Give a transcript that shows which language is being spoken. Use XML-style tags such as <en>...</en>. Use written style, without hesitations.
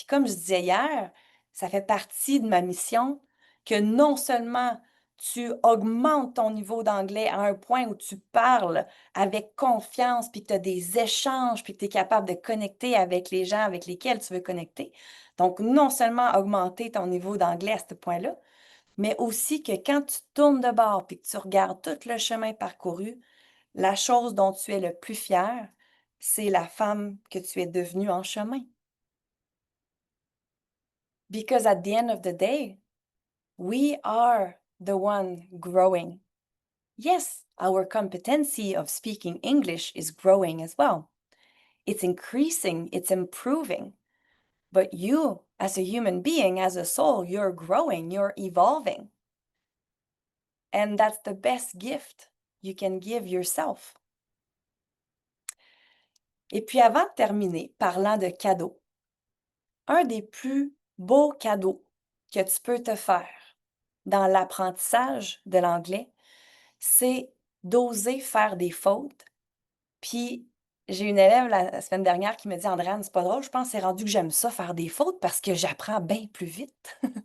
<fr>Puis comme je disais hier, ça fait partie de ma mission que non seulement tu augmentes ton niveau d'anglais à un point où tu parles avec confiance, puis que tu as des échanges, puis que tu es capable de connecter avec les gens avec lesquels tu veux connecter. Donc, non seulement augmenter ton niveau d'anglais à ce point-là, mais aussi que quand tu tournes de bord puis que tu regardes tout le chemin parcouru, la chose dont tu es le plus fier, c'est la femme que tu es devenue en chemin.</fr> <en>Because at the end of the day, we are the one growing. Yes, our competency of speaking English is growing as well. It's increasing, it's improving. But you, as a human being, as a soul, you're growing, you're evolving. And that's the best gift you can give yourself.</en> <fr>Et puis avant de terminer, parlant de cadeaux, un des plus beaux cadeaux que tu peux te faire dans l'apprentissage de l'anglais, c'est d'oser faire des fautes. Puis j'ai une élève la semaine dernière qui me dit, Andréane, c'est pas drôle, je pense que c'est rendu que j'aime ça faire des fautes parce que j'apprends bien plus vite.</fr>